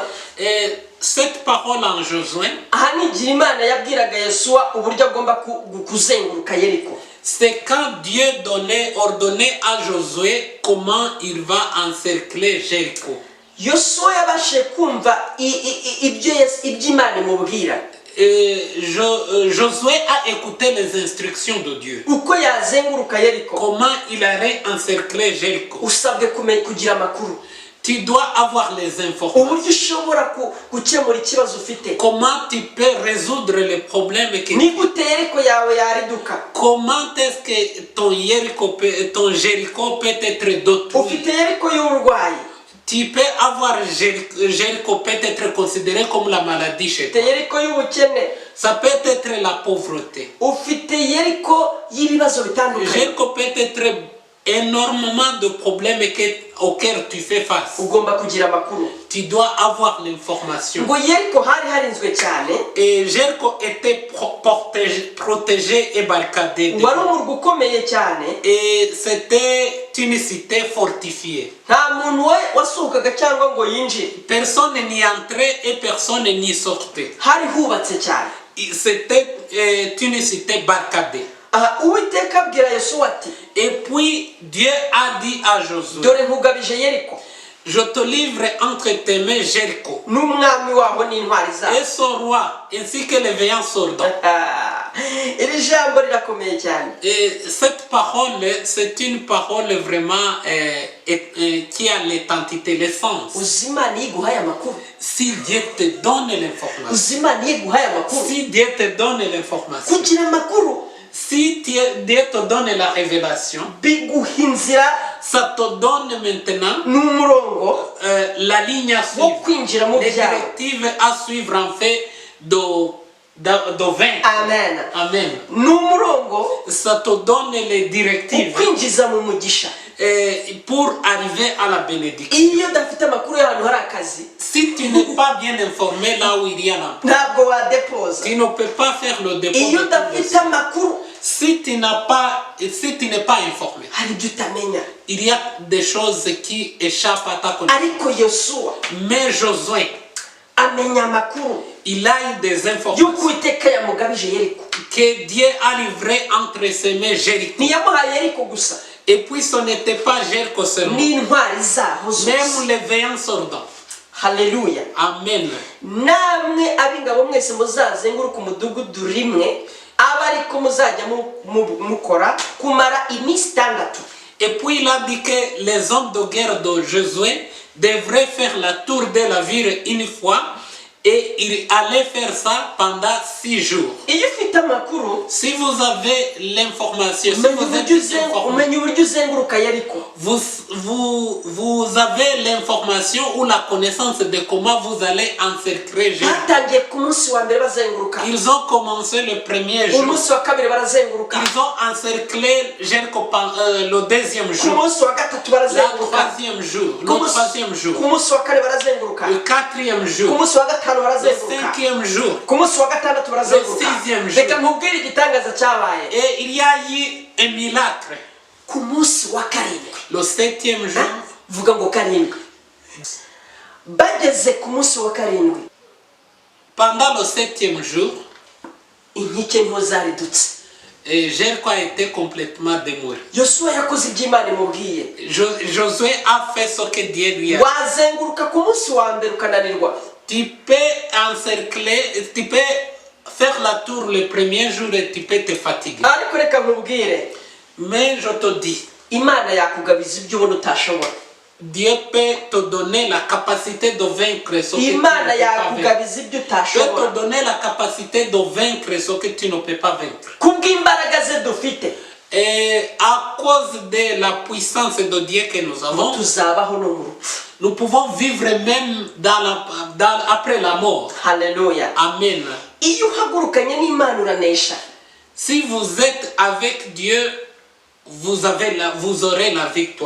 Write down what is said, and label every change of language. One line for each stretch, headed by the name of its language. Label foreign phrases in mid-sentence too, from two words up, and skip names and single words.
French: Et cette parole en Josué,
Kinyarwanda: aha ni igihe Imana yabwiraga Yosuwa uburyo agomba kuzenguruka Yeriko.
French: c'est quand Dieu ordonnait à Josué comment il va encercler Jéricho.
Kinyarwanda: Yosuwa yabashije kumva ibyo Imana imubwira.
French: Josué a écouté les instructions de Dieu.
Kinyarwanda: Uko yazenguruka Yeriko.
French: Comment il allait encercler Jéricho.
Kinyarwanda: Usabwe kugira amakuru.
French: Tu dois avoir les informations.
Kinyarwanda: Uburyo ushobora gukemura ikibazo ufite.
French: Comment tu peux résoudre les problèmes que
Kinyarwanda: Ni gute Yeriko yawe yariduka.
French: Comment est-ce que ton Jéricho peut être détruit?
Kinyarwanda: Ufite Yeriko y'uburwayi.
French: Tu peux avoir Jéricho peut être considéré comme la maladie chez toi.
Kinyarwanda: Ufite Yeriko y'ubukene.
French: Ça peut être la pauvreté.
Kinyarwanda: Ufite Yeriko y'ibibazo bitandukanye.
French: Jéricho peut être énormément de problèmes auxquels tu fais face.
Kinyarwanda: Ugomba kugira amakuru.
French: Tu dois avoir l'information.
Kinyarwanda: Ngo Yeriko hari harinzwe cyane.
French: Et Jéricho était protégé et barricadé.
Kinyarwanda: Wari umurwa ukomeye cyane.
French: Et c'était une cité fortifiée.
Kinyarwanda: Nta muntu wasohokaga cyangwa ngo yinjire.
French: Personne n'y entrait et personne n'y sortait.
Kinyarwanda: Hari hubatse cyane.
French: C'était une cité barricadée.
Kinyarwanda: Uwiteka abwira Yosuwa ati,
French: et puis Dieu a dit à Josué,
Kinyarwanda: dore nkugabije Yeriko.
French: Je te livre entre tes mains Jéricho
Kinyarwanda: N'umwami wabo n'intwari zaho.
French: et son roi ainsi que les veillants soldats.
Kinyarwanda: Iri jambo rirakomeye cyane.
French: Et cette parole, c'est une parole vraiment qui a l'identité, l'essence.
Kinyarwanda: Uzimana yiguhaye amakuru.
French: Si Dieu te donne l'information.
Kinyarwanda: Uzimana yiguhaye amakuru.
French: Si Dieu te donne l'information.
Kinyarwanda: Kugira amakuru.
French: Si Dieu te donne la révélation,
Kinyarwanda: Biguha inzira
French: ça te donne maintenant
Kinyarwanda: n'umurongo
French: la ligne à
Kinyarwanda: wo
French: suivre,
Kinyarwanda: kwinjira mu
French: les
Kinyarwanda: byawe.
French: directives à suivre en fait de vaincre. Amen. Amen.
Kinyarwanda: n'umurongo
French: Ça te donne les
Kinyarwanda: wo
French: directives
Kinyarwanda: kwinjiza mu mugisha.
French: pour arriver à la bénédiction.
Kinyarwanda: Iyo udafite amakuru y'ahantu hari akazi
French: Si tu n'es pas bien informé là où il y a l'emploi,
Kinyarwanda: ntabwo wadepoza.
French: tu ne peux pas faire le dépôt.
Kinyarwanda: Iyo
French: de ton
Kinyarwanda: udafite
French: dossier.
Kinyarwanda: amakuru
French: Si tu n'es pas informé,
Kinyarwanda: hari ibyo utamenya.
French: il y a des choses qui échappent à ta connaissance.
Kinyarwanda: Ariko Yosuwa
French: Mais Josué,
Kinyarwanda: amenya amakuru
French: il a eu des informations
Kinyarwanda: y'uko Uwiteka yamugabije Yeriko.
French: que Dieu a livré entre ses mains Jéricho.
Kinyarwanda: Ntiyamuhaye Yeriko gusa,
French: Et puis ce n'était pas Jéricho seulement,
Kinyarwanda: n'intwari zaho zose.
French: même les veillants soldats.
Kinyarwanda: Haleluya. Amen. Namwe ab'ingabo mwese muzazenguruka umudugudu rimwe, aba ariko muzajya mukora kumara iminsi 6.
French: Et puis il a dit que les hommes de guerre de Josué devraient faire la tour de la ville une fois et il allait faire ça pendant 6 jours.
Kinyarwanda: Iyo ufite amakuru
French: Si vous avez l'information, si vous êtes informé,
Kinyarwanda: umenya uburyo uzenguruka Yeriko.
French: vous avez l'information ou la connaissance de comment vous allez encercler Jéricho.
Kinyarwanda: Batangiye ku munsi wa mbere bazenguruka,
French: Ils ont commencé le premier jour.
Kinyarwanda: umunsi wa kabiri barazenguruka,
French: Ils ont encerclé Jéricho le deuxième
Kinyarwanda: ku
French: jour,
Kinyarwanda: munsi wa gatatu
French: le
Kinyarwanda: barazenguruka,
French: troisième jour, le troisième jour,
Kinyarwanda: ku munsi wa kane barazenguruka,
French: le quatrième
Kinyarwanda: ku
French: jour,
Kinyarwanda: munsi wa gatanu
French: le
Kinyarwanda: barazenguruka,
French: cinquième jour.
Kinyarwanda: ku munsi wa gatandatu barazenguruka.
French: Le 6e jour.
Kinyarwanda: Reka nkubwire igitangaza cyabaye.
French: Et il y a eu un miracle.
Kinyarwanda: Ku munsi wa karindwi,
French: Le 7e jour,
Kinyarwanda: vuga ngo karindwi, bageze ku munsi wa karindwi,
French: pendant le 7e jour,
Kinyarwanda: inkike niho zaridutse.
French: Jéricho a été complètement démoli.
Kinyarwanda: Yosuwa yakoze ibyo Imana imubwiye.
French: Josué a fait ce que Dieu lui a dit.
Kinyarwanda: Wazenguruka ku munsi wa mbere ukananirwa,
French: Tu peux encercler, tu peux faire la tour le premier jour et tu peux te fatiguer.
Kinyarwanda: ariko reka nkubwire,
French: Mais je te dis,
Kinyarwanda: Imana yakugabiza ibyo ubona utashobora.
French: Dieu peut te donner la capacité de vaincre ce que tu ne
Kinyarwanda: Imana
French: peux pas vaincre.
Kinyarwanda: yakugabiza ibyo
French: Dieu peut
Kinyarwanda: utashobora.
French: te donner la capacité de vaincre ce que tu ne peux pas vaincre.
Kinyarwanda: Kubw'imbaraga ze dufite,
French: Et à cause de la puissance de Dieu que nous avons,
Kinyarwanda: tuzabaho no mu rupfu.
French: nous pouvons vivre même après la mort.
Kinyarwanda: Haleluya. Amen. Iyo uhagurukanye n'Imana uranesha.
French: Si vous êtes avec Dieu, vous aurez la victoire.